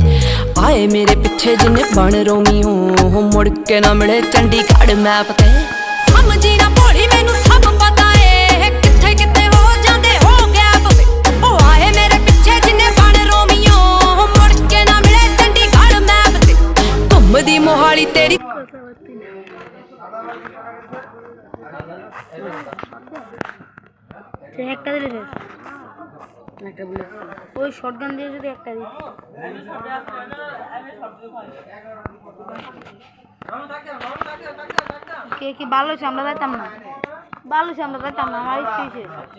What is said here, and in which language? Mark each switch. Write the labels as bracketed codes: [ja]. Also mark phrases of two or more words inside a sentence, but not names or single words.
[pa] ਆਏ ਮੇਰੇ ਪਿੱਛੇ ਜਿੰਨੇ ਬਣ ਰੋਮੀਓ ਮੁੜ ਕੇ ਨਾ ਮਿਲੇ ਚੰਡੀਗੜ੍ਹ ਮੈਪ ਤੇ ਸਮਝੀ ਨਾ ਭੋਲੀ ਮੈਨੂੰ ਸਭ ਪਤਾ ਏ ਕਿੱਥੇ ਕਿੱਥੇ ਹੋ ਜਾਂਦੇ ਹੋ ਗੈਪ ਵੇ ਉਹ ਆਏ ਮੇਰੇ ਪਿੱਛੇ ਜਿੰਨੇ ਬਣ ਰੋਮੀਓ ਮੁੜ ਕੇ ਨਾ ਮਿਲੇ ਚੰਡੀਗੜ੍ਹ ਮੈਪ ਤੇ ਘੁੰਮਦੀ ਮੋਹਾਲੀ ਤੇਰੀ [bn] একটা দিলে একটা বলে ওই শটগান দিয়ে যদি একটা দিই কে কি ভালো হয়েছে আমরা যাইতাম না ভালো হয়েছে আমরা যাইতাম না আমার ইচ্ছে হয়েছে